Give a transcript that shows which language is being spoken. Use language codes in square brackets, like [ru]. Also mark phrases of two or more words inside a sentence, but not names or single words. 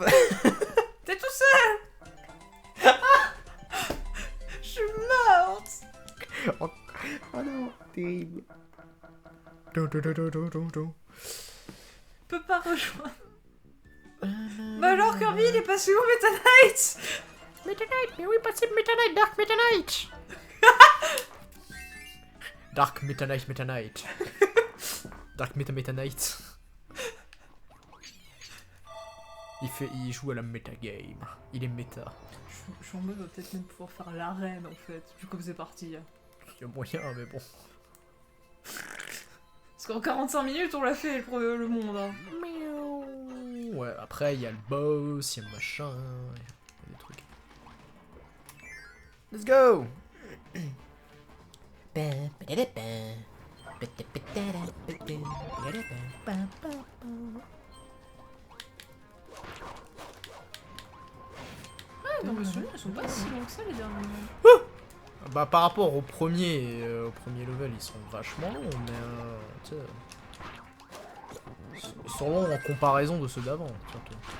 [fr] T'es tout seul. Je suis morte. Oh non, terrible. Peux pas rejoindre. Bah alors, Kirby, il est passé où, Meta Knight? Meta Knight, mais oui, passez Meta Knight, Dark Meta Knight. Dark Meta Knight, Meta Knight. Dark Meta Meta Knight. Il joue à la metagame. Il est méta. Je suis en mode, on va peut-être même pouvoir faire l'arène en fait, vu comme c'est parti. Il y a moyen, mais bon. Parce qu'en 45 minutes, on l'a fait le monde. Hein. Ouais, après il y a le boss, il y a le machin, il y a des trucs. [en] Let's go! [fr] Ouais, dans le souvenir, ils sont pas si longs que ça les derniers. Bah par rapport au premier level, ils sont vachement longs, mais tu sais, ils sont longs en comparaison de ceux d'avant, surtout.